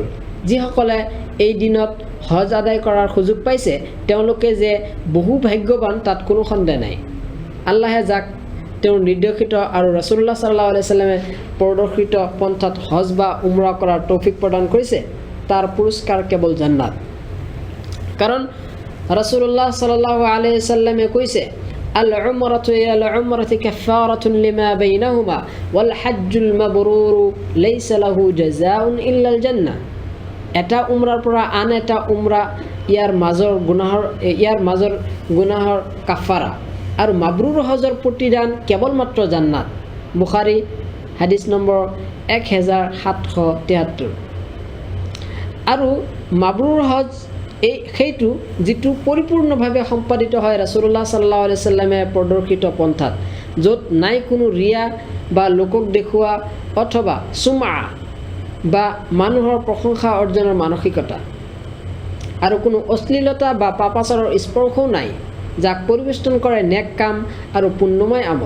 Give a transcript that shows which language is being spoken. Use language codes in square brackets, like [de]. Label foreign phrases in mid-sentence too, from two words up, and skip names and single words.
[as] যিসকলে এই দিনত হজ আদায় কৰাৰ সুযোগ পাইছে তেওঁলোকে যে বহু ভাগ্যৱান তাত কোনো সন্দেহ নাই। আল্লাহে যাক তেওঁৰ নিৰ্দেশিত আৰু ৰাছুলুল্লাহ [ar] صلى الله عليه وسلم [as] প্ৰদৰ্শিত পন্থাত হজ বা উমৰা কৰাৰ তৌফিক প্ৰদান কৰিছে তাৰ পুৰস্কাৰ কেৱল জান্নাত। [ar] কাৰণ ৰাছুলুল্লাহ صلى الله عليه وسلم কৈছে العمرة إلى العمرة كفارة لما بينهما والحج المبرور ليس له جزاء إلا الجنة. [as] এটা উমৰাৰ পৰা আন এটা উমৰা ইয়াৰ মাজৰ গুনাহৰ কাফাৰা আৰু মাবৰুৰ হজৰ প্ৰতিদান কেৱলমাত্ৰ জান্নাত। বুখাৰী হাদিছ নম্বৰ 1773। আৰু মাবৰুৰ হজ সেইটো যিটো পৰিপূৰ্ণভাৱে সম্পাদিত হয় ৰাছুলুল্লাহ [ar] صلى الله عليه وسلم [as] প্ৰদৰ্শিত পন্থাত, য'ত নাই কোনো ৰিয়া বা লোকক দেখুওৱা অথবা চুমা বা মানুহৰ প্ৰশংসা অৰ্জনৰ মানসিকতা, আৰু কোনো অশ্লীলতা বা পাপাচাৰৰ স্পৰ্শও নাই, যাক পৰিবেষ্টন কৰে নেক কাম আৰু পুণ্যময় আমল।